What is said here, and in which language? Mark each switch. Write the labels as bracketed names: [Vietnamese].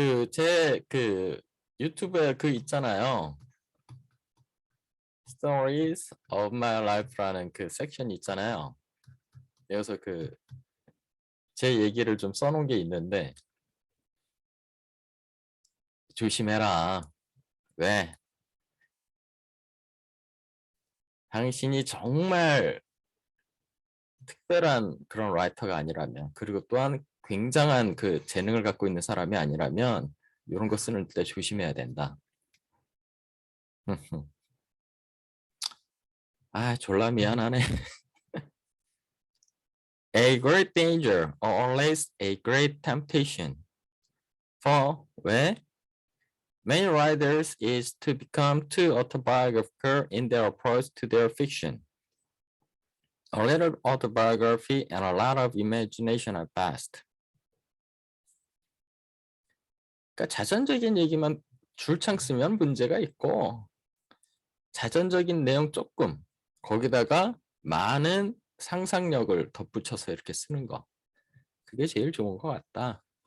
[Korean] 제 유튜브에 있잖아요. Stories of my life라는 섹션이 있잖아요. 여기서 제 얘기를 좀 써놓은 게 있는데 조심해라. 왜? 당신이 정말 특별한 그런 라이터가 아니라면, 그리고 또한 굉장한 재능을 갖고 있는 사람이 아니라면 이런 거 쓰는 때 조심해야 된다. 아, 졸라 미안하네. [English] A great danger, or at least a great temptation. For [Korean] 왜? [English] Many writers is to become too autobiographical in their approach to their fiction. A little autobiography and a lot of imagination are best. [Korean] 그러니까 자전적인 얘기만 줄창 쓰면 문제가 있고 자전적인 내용 조금 거기다가 많은 상상력을 덧붙여서 이렇게 쓰는 거. 그게 제일 좋은 것 같다.